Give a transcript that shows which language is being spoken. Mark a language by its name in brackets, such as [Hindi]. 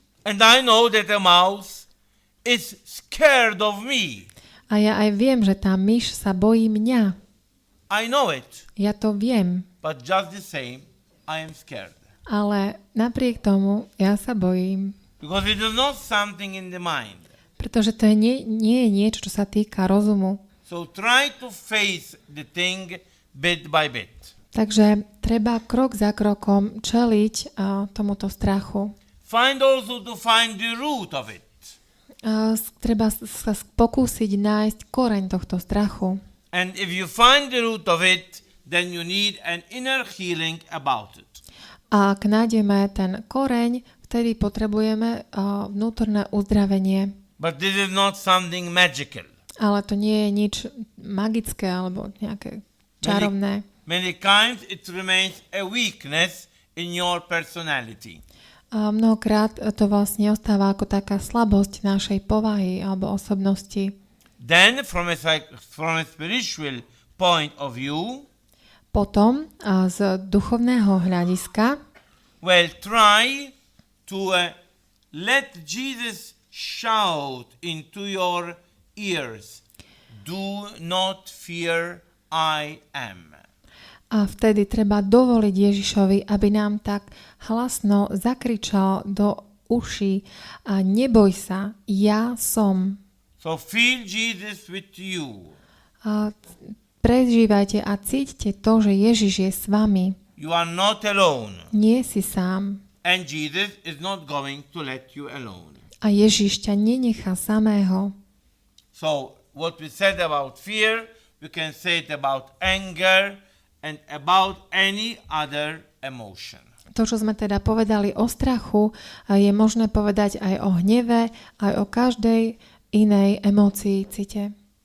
[English] And I know that a mouse is scared of me. [Slovak] A ja aj viem, že tá myš sa bojí mňa. [English] I know it. [Slovak] Ja to viem. [English] But just the same, I am scared. [Slovak] Ale napriek tomu ja sa bojím. [English] Because it is not something in the mind. [Slovak] Pretože to nie je niečo, čo sa týka rozumu. [English] So try to face the thing bit by bit. [Slovak] Takže treba krok za krokom čeliť tomuto strachu. [English] Find also to find the root of it. [Slovak] Treba sa pokúsiť nájsť koreň tohto strachu. [English] And if you find the root of it, then you need an inner healing about it. [Slovak] A ak nájdeme ten koreň, vtedy potrebujeme vnútorné uzdravenie. [English] But this is not something magical. [Slovak] Ale to nie je nič magické alebo nejaké čarovné. [English] Many times it remains a weakness in your personality. [Slovak] A mnohokrát to vlastne ostáva ako taká slabosť našej povahy alebo osobnosti. [English] Then from a spiritual point of view, [Slovak] potom z duchovného hľadiska, [English] well, try to let Jesus shout into your ears, do not fear, I am. [Slovak] A vtedy treba dovoliť Ježišovi, aby nám tak hlasno zakričal do uší a neboj sa, ja som. [English] So feel Jesus with you. [Slovak] A prežívajte a cíťte to, že Ježiš je s vami. [English] You are not alone. [Slovak] Nie si sám. [English] And Jesus is not going to let you alone. [Slovak] A Ježiš ťa nenechá samého. [English] So what we said about fear, we can say it about anger and about any other emotion. [Slovak] To, čo sme teda povedali o strachu, je možné povedať aj o hneve, aj o každej inej emócii, cite.